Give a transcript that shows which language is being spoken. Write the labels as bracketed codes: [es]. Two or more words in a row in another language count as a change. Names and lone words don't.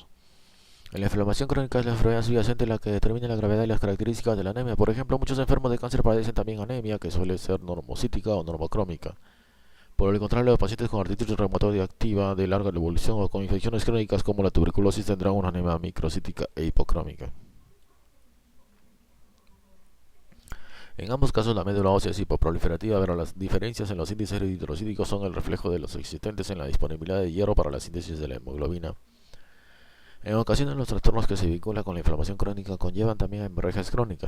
[es] La inflamación crónica es la enfermedad subyacente la que determina la gravedad y las características de la anemia. Por ejemplo, muchos enfermos de cáncer padecen también anemia, que suele ser normocítica o normocrómica. Por el contrario, los pacientes con artritis reumatoide activa de larga evolución o con infecciones crónicas como la tuberculosis tendrán una anemia microcítica e hipocrómica. En ambos casos la médula ósea es hipoproliferativa, pero las diferencias en los índices eritrocíticos son el reflejo de los existentes en la disponibilidad de hierro para la síntesis de la hemoglobina. En ocasiones los trastornos que se vinculan con la inflamación crónica conllevan también a hemorragias crónicas.